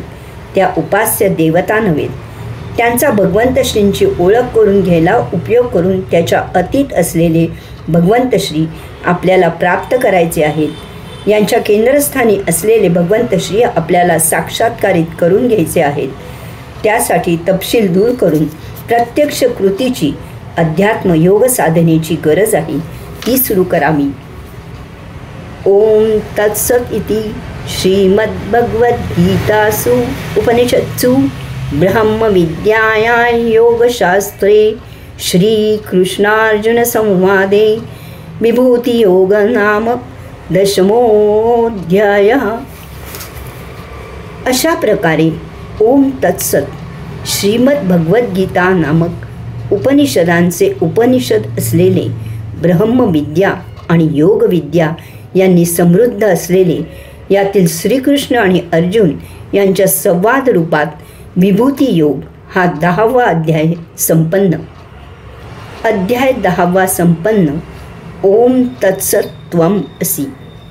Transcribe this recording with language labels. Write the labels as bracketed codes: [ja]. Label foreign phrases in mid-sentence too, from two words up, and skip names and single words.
[mr] त्या उपास्य देवता नव्हेत. त्यांचा भगवंत श्रींची ओळख करून घ्यायला उपयोग करून त्याच्या अतीत असलेले भगवंत श्री आपल्याला प्राप्त करायचे आहेत. यांच्या केंद्रस्थानी असलेले भगवंत श्री आपल्याला साक्षात्कारित करून घ्यायचे आहेत. त्यासाठी तपशील दूर करून प्रत्यक्ष कृतीची अध्यात्म योग साधनेची गरज आहे. ती सुरू करावी. [sa] ओम तत्सत इति श्रीमद्भगवद्गीतासु उपनिषत्सु ब्रह्मविद्यायां योगशास्त्रे श्रीकृष्णार्जुनसंवादे विभूतियोग नाम 10मोऽध्यायः. [mr] अशा प्रकारे ओम तत्सत श्रीमद्भगवद्गीता नामक उपनिषदांचे उपनिषद असलेले ब्रह्मविद्या आणि योगविद्या यांनी समृद्ध असलेले यातील श्रीकृष्ण आणि अर्जुन यांच्या संवाद रूपात विभूती योग हा 10वा अध्याय संपन्न. अध्याय 10वा संपन्न. [sa] ओम तत्सत त्वम असि.